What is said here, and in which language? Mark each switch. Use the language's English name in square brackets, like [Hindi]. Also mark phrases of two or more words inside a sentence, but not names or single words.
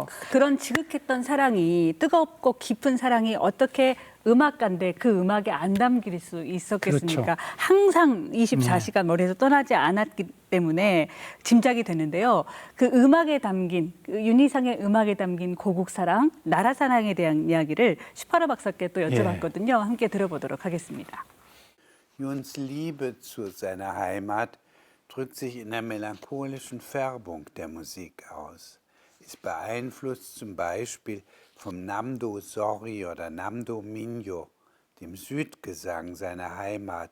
[Korean] 그런 지극했던 사랑이 뜨겁고 깊은 사랑이 어떻게 음악가인데 그 음악에 안 담길 수 있었겠습니까? 그렇죠. 항상 24시간 머리에서 떠나지 않았기 때문에 짐작이 되는데요. 그 음악에 담긴 그 윤희상의 음악에 담긴 고국 사랑, 나라 사랑에 대한 이야기를 슈파러 박사께 또 여쭤봤거든요. 함께 들어보도록 하겠습니다. [German] Juns Liebe zu seiner Heimat drückt sich in der melancholischen Färbung der Musik aus, ist beeinflusst zum Beispiel vom Namdo Sori oder Namdo Minyo, dem Südgesang seiner Heimat.